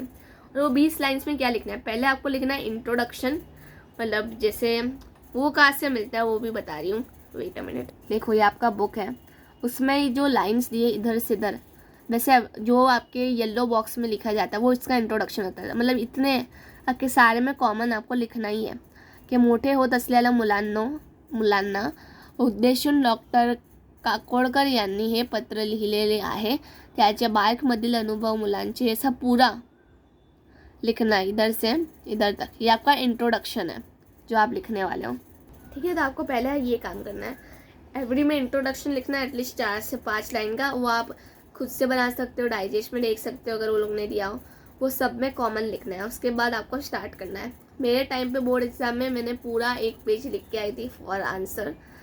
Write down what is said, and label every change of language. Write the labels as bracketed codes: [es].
[hi] और वो 20 लाइन्स में क्या लिखना है? पहले आपको लिखना है इंट्रोडक्शन, मतलब जैसे वो कहाँ से मिलता है वो भी बता रही हूँ। वेट अ मिनट, देखो ये आपका बुक है, उसमें जो लाइन्स दिए इधर से इधर, वैसे जो आपके येलो बॉक्स में लिखा जाता है वो इसका इंट्रोडक्शन होता है। मतलब इतने आपके सारे में कॉमन आपको लिखना ही है कि [mr] मोठे होत असलेल्या मुलांना उद्देशून डॉक्टर काकोडकर यांनी हे पत्र लिहिलेले आहे, त्याच्या बार्कमधील अनुभव मुलांचे, [hi] ऐसा पूरा लिखना है इधर से इधर तक। ये आपका इंट्रोडक्शन है जो आप लिखने वाले हो। ठीक है, तो आपको पहले ये काम करना है, एवरी में इंट्रोडक्शन लिखना है, एटलीस्ट 4 से 5 लाइन का। वो आप खुद से बना सकते हो, डाइजेस्ट में देख सकते हो अगर वो लोग ने दिया हो, वो सब में कॉमन लिखना है। उसके बाद आपको स्टार्ट करना है। मेरे टाइम पे बोर्ड एग्जाम में मैंने पूरा एक पेज लिख के आई थी फॉर आंसर।